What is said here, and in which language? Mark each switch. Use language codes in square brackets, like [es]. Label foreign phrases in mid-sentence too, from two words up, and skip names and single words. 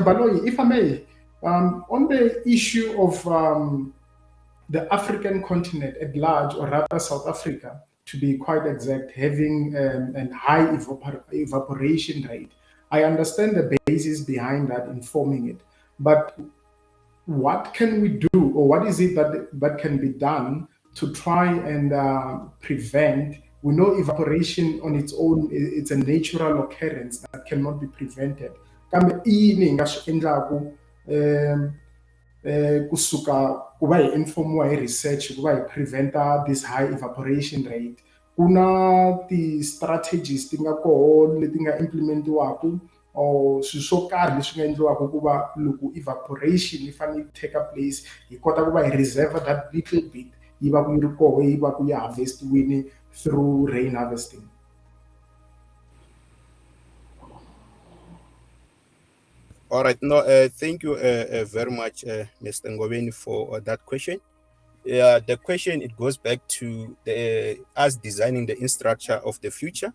[en] Baloyi, if I may, on the issue of the African continent at large, or rather South Africa, to be quite exact, having a high evaporation rate, I understand the basis behind that, informing it. But what can we do, or what is it that can be done to try and prevent? We know evaporation on its own, it's a natural occurrence that cannot be prevented. [ts] Kambe ini nga swi endlaku kusuka ku va hi informiwa hi research ku va hi preventa [en] this high evaporation rate? [ts] Ku na ti-strategies ti nga koho leti nga implementiwaku, or swilo swo karhi leswi nga endliwaka ku va loko evaporation yi fanele yi [en] take place [ts] hi kota ku va hi [en] reserve that little bit [ts] yi va ku yi ri koho, yi va ku yi harvestiwini [en] through rain harvesting? All right. No, thank you very much, Mr. Ngobeni, for that question. The question, it goes back to us designing the infrastructure of the future.